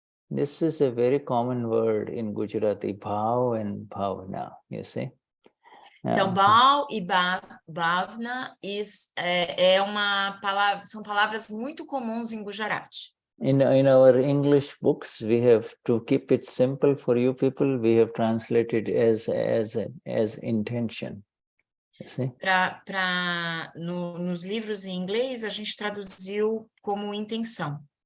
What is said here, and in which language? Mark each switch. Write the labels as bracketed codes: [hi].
[en] This is a very common word in Gujarati, bhav and bhavna, you see. [pt] Então, bhav e bhavna é uma palavra, são palavras muito comuns em Gujarati. [en] In our English books, we have to keep it simple for you people. We have translated as intention. You see? [pt] Nos livros em inglês, a gente traduziu como intenção.